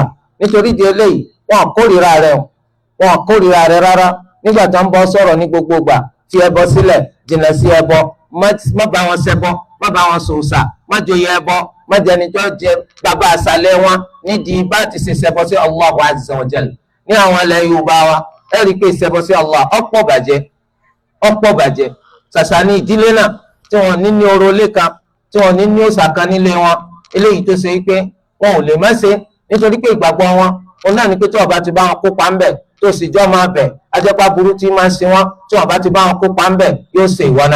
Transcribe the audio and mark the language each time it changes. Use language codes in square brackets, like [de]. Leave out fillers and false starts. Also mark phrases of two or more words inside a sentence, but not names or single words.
[yo] nítorí di eléyìí wọn kórìíra rẹ̀ rárá nígbà tó ń bọ́ sọ̀rọ̀ ní gbogbo gbà. fi ẹbọ sílẹ̀, jìnnà sí ẹbọ, má bá wọn ṣẹbọ, má bá wọn sòòṣà, má joyè ẹbọ, má jẹni tó jẹ bàbá àṣàlẹ̀ wọn nídìí bá ti ṣe ṣẹbọ sí [ar] الله عز وجل. [yo] ní àwọn ilẹ̀ Yorùbá wa ẹ rí i pé ìṣẹbọ sí Allah ọ̀pọ̀ bàjẹ́ ṣàṣà ní ìdílé náà tí wọ́n ní oró ilé kan, tí wọ́n ní òòṣà kan nílé wọn. eléyìí tó ṣe pé wọn ò lè má ṣe nítorí pé ìgbàgbọ́ wọn òun náà ní pé tí wọ́n bá ti bá wọn kópa ńbẹ̀ tó sì jọ́ máa bẹ̀ ajẹ́pá burú tí máa ń ṣe wọ́n, tí wọ́n bá ti bá wọn kópa ńbẹ̀ yóò ṣe ìwọ náà.